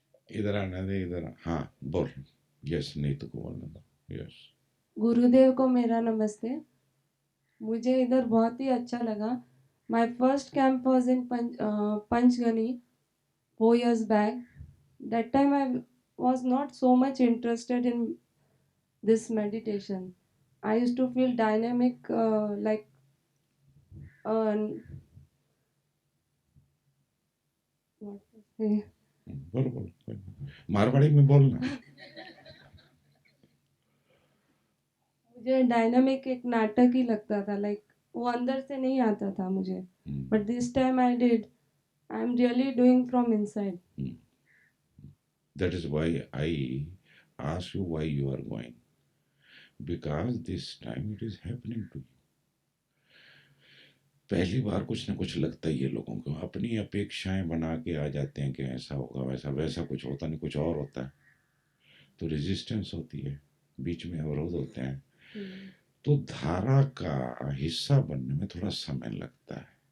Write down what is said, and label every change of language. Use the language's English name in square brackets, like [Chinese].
[Hindi] इधर आने दे, इधर आ। हाँ बोल। यस, नीतू को बोलने दो। यस। गुरुदेव को मेरा नमस्ते। मुझे इधर बहुत ही अच्छा लगा। [English] My first camp was in Panchgani 4 years back. That time I was not so much interested in this meditation. I used to feel dynamic, like uh, what to say? [Hindi] बोल बोल, मारवाड़ी में बोलना। मुझे डायनामिक एक नाटक ही लगता था, लाइक वो अंदर से नहीं आता था मुझे. [English] But this time I did. I am really doing from inside. That is why I ask you why you are going, because this time it is happening to you. [Hindi] पहली बार कुछ ना कुछ लगता ही है लोगों को, अपनी अपेक्षाएं बना के आ जाते हैं कि ऐसा होगा वैसा, वैसा कुछ होता नहीं, कुछ और होता है, तो रेजिस्टेंस होती है, बीच में अवरोध होते हैं, तो धारा का हिस्सा बनने में थोड़ा समय लगता है।